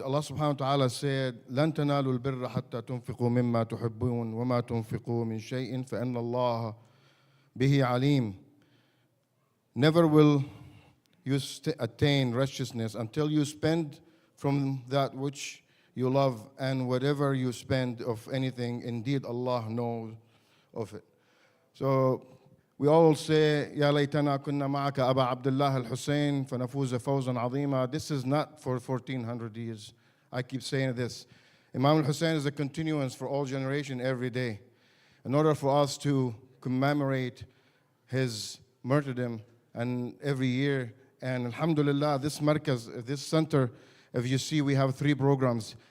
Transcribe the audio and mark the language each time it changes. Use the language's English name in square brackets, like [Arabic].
[Arabic] Allah subhanahu wa ta'ala said, لن تنالوا البر حتى تنفقوا مما تحبون وما تنفقوا من شيء فإن الله به عليم. [English] Never will you attain righteousness until you spend from that which you love, and whatever you spend of anything, indeed Allah knows of it. So we all say, [Arabic] يا ليتنا كنا معك أبا عبد الله الحسين فنفوز فوزا عظيما. [English] This is not for 1400 years. I keep saying this. Imam al-Hussein is a continuance for all generation every day. In order for us to commemorate his martyrdom and every year, and alhamdulillah, this markaz, this center, if you see, we have 3 programs.